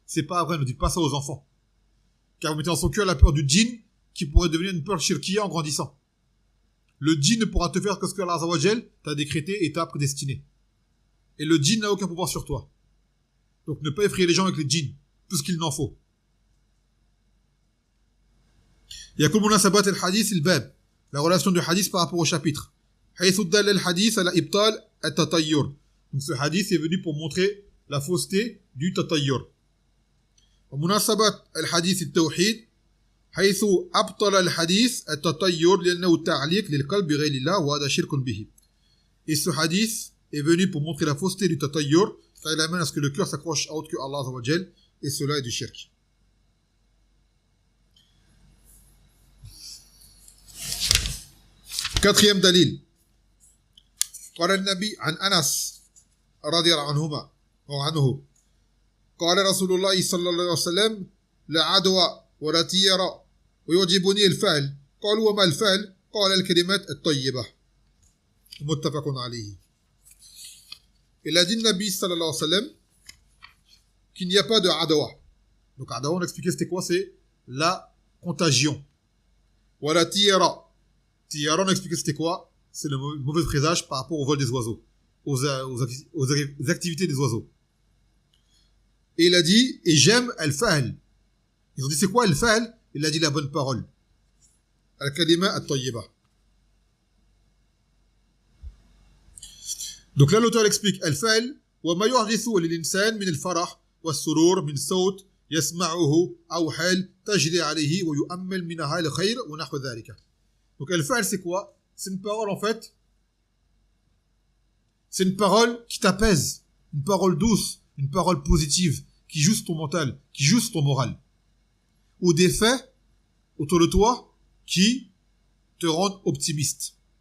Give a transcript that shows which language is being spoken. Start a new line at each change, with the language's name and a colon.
French: C'est pas vrai, ne dites pas ça aux enfants. Car vous mettez dans son cœur la peur du djinn qui pourrait devenir une peur shirkiya en grandissant. Le djinn ne pourra te faire que ce que Allah Azza wa Jal t'a décrété et t'a prédestiné. Et le djinn n'a aucun pouvoir sur toi. Donc ne pas effrayer les gens avec les djinns, tout ce qu'il n'en faut.
Arabic: يكون مناسبات الحديث الباب
French: la relation du hadith par rapport au chapitre
Arabic: حيث دل الحديث على إبطال التطير.
French: Donc ce hadith est venu pour montrer la fausseté du tatayyur.
Arabic: ومناسبة الحديث التوحيد حيث أبطل الحديث التطير لأنه تعليق للقلب بغير الله وهذا شرك به.
French: Et ce hadith est venu pour montrer la fausseté du tatayyur, car il amène à ce que le cœur s'accroche à autre que Allah Azza wa Jal, et cela est du shirk. Quatrième dalil.
Arabic: قال النبي عن أنس رضي الله عنه قال رسول الله صلى الله عليه وسلم لا عدوى ولا طيرة ويعجبني الفعل قالوا وما الفعل قال الكلمات الطيبة متفق عليه.
French: Il a dit Nabi sallallahu alayhi wa sallam qu'il n'y a pas de adawa. Donc adawa, on a expliqué c'était quoi, c'est la contagion. Wala tiyara. Tiyara, on a expliqué c'était quoi, c'est le mauvais présage par rapport au vol des oiseaux, aux activités des oiseaux. Et il a dit, et j'aime al-fa'al. Ils ont dit c'est quoi al-fa'al? Il a dit la bonne parole. Al-kalima at-tayyiba. Donc là, l'auteur explique
Arabic: al-fa'al وما يحدث للإنسان من الفرح والسرور من صوت يسمعه أو حال تجري عليه ويؤمل منها الخير ونحو ذلك.
French: Donc al-fa'al c'est quoi? C'est une parole en fait. C'est une parole qui t'apaise, une parole douce, une parole positive, qui joue sur ton mental, qui joue sur ton moral. Ou des faits autour de toi qui te rendent optimiste.